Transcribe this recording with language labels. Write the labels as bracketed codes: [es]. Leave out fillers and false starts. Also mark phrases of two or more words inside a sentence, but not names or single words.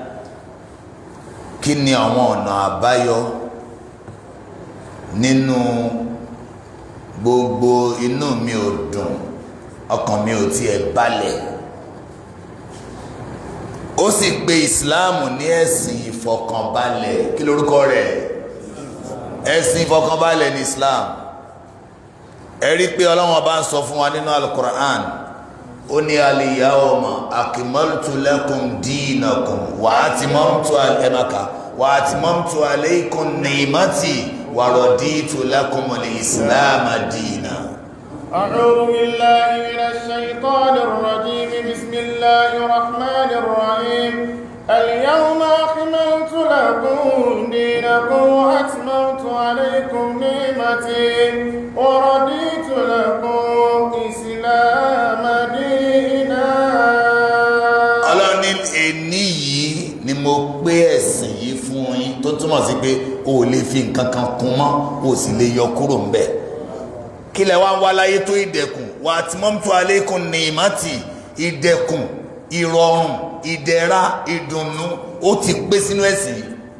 [yo] Kí ni àwọn ọ̀nà àbáyọ nínú gbogbo inú mi ò dùn, ọkàn mi ò tiẹ̀ balẹ̀? Ó sì pe ìsìláàmù ní ẹ̀sìn ìfọkànbalẹ̀. Kí lórúkọ rẹ̀? Ẹ̀sìn ìfọkànbalẹ̀ ní Islam. Ẹ rí pé Ọlọ́run bá ń sọ fún wa nínú Al-Qur'an. [ar] Ó ní اليوم أكملت لكم دينكم وأتممت عليكم نعمتي ورضيت لكم الإسلام دينا. أعوذ بالله من الشيطان الرجيم. بسم الله الرحمن الرحيم. اليوم أكملت لكم دينكم وأتممت عليكم نعمتي ورضيت لكم الإسلام دينا. [yo] Ọlọ́run ní ẹni yìí ni mo gbé ẹ̀sìn yìí fún yín, tó túmọ̀ sí pé o ò lè fi nǹkan kan kún mọ́, o sì lè yọ kúrò ń bẹ̀. Kí lẹ wá ń wá láyé tó ìdẹ̀kùn? [ar] وأتممت عليكم نعمتي. [yo] Ìdẹ̀kùn, ìrọ̀rùn, ìdẹ̀ra, ìdùnnú ó ti pé sínú ẹ̀sìn yìí.